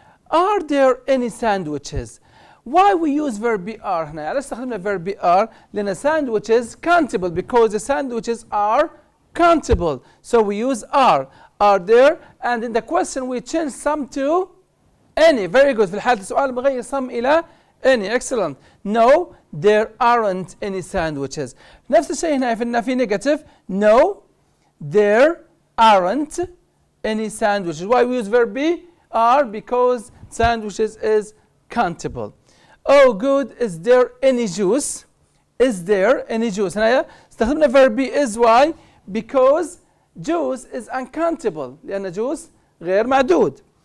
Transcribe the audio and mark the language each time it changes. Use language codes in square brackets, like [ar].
[en] Are there any sandwiches? Why we use verb be are [ar] هنا؟ علاش استخدمنا [en] verb be are؟ [ar] لأن [en] sandwiches countable because the sandwiches are countable. So we use are there, and in the question we change some to any. Very good. [ar] في الحالة السؤال بغير some إلى any. [en] Excellent. No, there aren't any sandwiches. [ar] نفس الشيء هنا في النفي negative. [en] No, there aren't any sandwiches. Why we use verb be are? Because sandwiches is countable. Oh good, is there any juice? Is there any juice? [ar] هنا استخدمنا [en] verb be is. Why? Because juice is uncountable. [ar] لأن juice غير معدود.